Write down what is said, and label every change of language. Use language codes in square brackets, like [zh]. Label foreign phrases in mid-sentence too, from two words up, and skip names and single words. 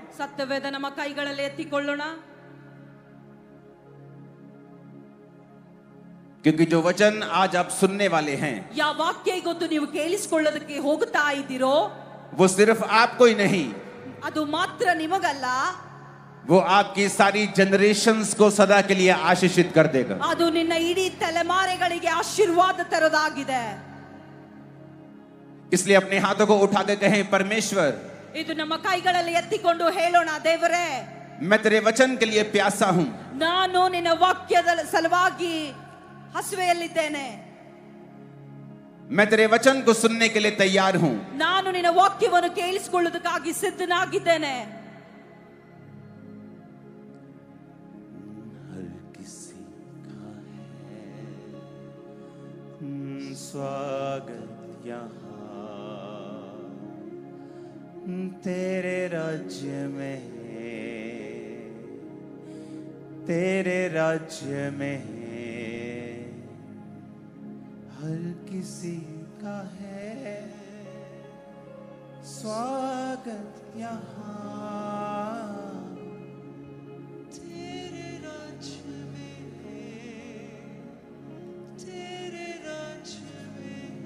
[kn] ಸತ್ಯವೇದ ನಮ್ಮ ಕೈಗಳಲ್ಲಿ ಎತ್ತಿಕೊಳ್ಳೋಣ, [hi] क्योंकि जो वचन आज आप सुनने वाले हैं [kn] ಯಾವ ವಾಕ್ಯ ಇವತ್ತು ನೀವು ಕೇಳಿಸಿಕೊಳ್ಳೋದಕ್ಕೆ ಹೋಗ್ತಾ ಇದ್ದೀರೋ [hi] वो सिर्फ आपको ही नहीं, [kn] ಅದು ಮಾತ್ರ ನಿಮಗಲ್ಲ, [hi] वो आपकी सारी जनरेशंस को सदा के लिए आशीषित कर देगा। [kn] ಅದು ನಿನ್ನ ಇಡೀ ತಲೆಮಾರೆಗಳಿಗೆ ಆಶೀರ್ವಾದ ತರೋದಾಗಿದೆ। [hi] इसलिए अपने हाथों को उठा के कहें, परमेश्वर [kn] ಇದು ನಮ್ಮ ಕೈಗಳಲ್ಲಿ ಎತ್ತಿಕೊಂಡು ಹೇಳೋಣ, ದೇವರೇ [hi] मैं तेरे वचन के लिए प्यासा हूं, [kn] ನಾನು ನಿನ್ನ ವಾಕ್ಯದ ಸಲುವಾಗಿ ಹಸುವೆಯಲ್ಲಿದ್ದೇನೆ, [hi] मैं तेरे वचन को सुनने के लिए तैयार हूं। [kn] ನಾನು ನಿನ್ನ ವಾಕ್ಯವನ್ನು ಕೇಳಿಸಿಕೊಳ್ಳುವುದಕ್ಕಾಗಿ ಸಿದ್ಧನಾಗಿದ್ದೇನೆ। [hi] हर किसी का है स्वागत यहाँ तेरे राज्य में, तेरे राज्य में हर किसी का है स्वागत यहाँ तेरे राज्य में, तेरे राज्य में।